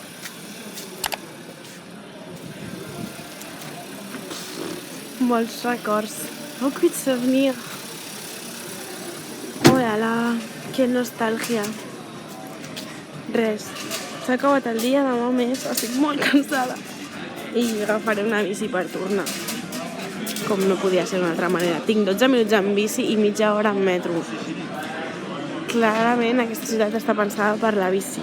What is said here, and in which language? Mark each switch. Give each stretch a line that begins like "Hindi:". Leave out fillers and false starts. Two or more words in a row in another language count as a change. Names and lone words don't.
Catalan: Molts records,
French: beaucoup de souvenirs. Oh là là,
Catalan: que nostàlgia. Res, s'ha acabat el dia, demà més, estic molt cansada. I agafaré una bici per tornar. com no podia ser d'una altra manera. Tinc 12 minuts en bici i mitja hora en metro. Clarament aquesta ciutat està pensada per la bici.